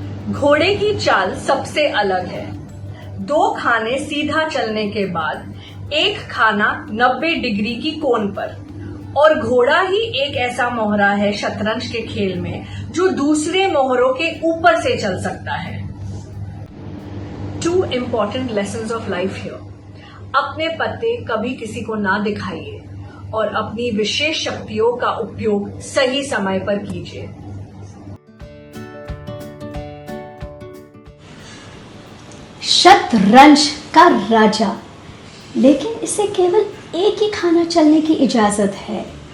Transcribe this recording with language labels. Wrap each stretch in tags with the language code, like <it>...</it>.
<hi>घोड़े की चाल सबसे अलग है। 2 खाने सीधा चलने के बाद एक खाना 90 डिग्री की कोण पर, और घोड़ा ही एक ऐसा मोहरा है शतरंज के खेल में जो दूसरे मोहरों के ऊपर से चल सकता है।</hi> <en>2 important lessons of life here.</en> <hi>अपने पत्ते कभी किसी को ना दिखाइए और अपनी विशेष शक्तियों का उपयोग सही समय पर कीजिए। शतरंज का राजा, लेकिन इसे केवल एक ही खाना चलने की इजाज़त है।</hi>